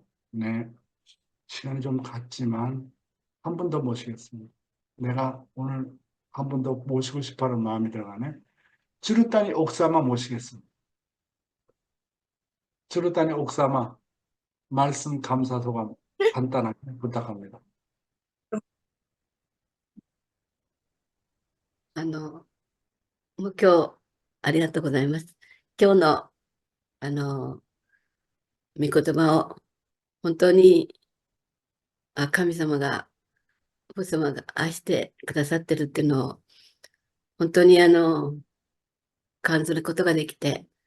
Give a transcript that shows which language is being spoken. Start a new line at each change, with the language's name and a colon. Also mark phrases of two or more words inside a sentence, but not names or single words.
Korean: 네, 시간이 좀 갔지만 한 분 더 모시겠습니다. 내가 오늘 한 분 더 모시고 싶어하는 마음이 들어가네. 츠루타니 옥사마 모시겠습니다. 츠루타니 옥사마 말씀 감사 소감 간단하게 부탁합니다.
Japanese: もう今日、ありがとうございます。今日の、御言葉を、本当に、神様が、父様が愛してくださってるっていうのを、本当に感じることができて、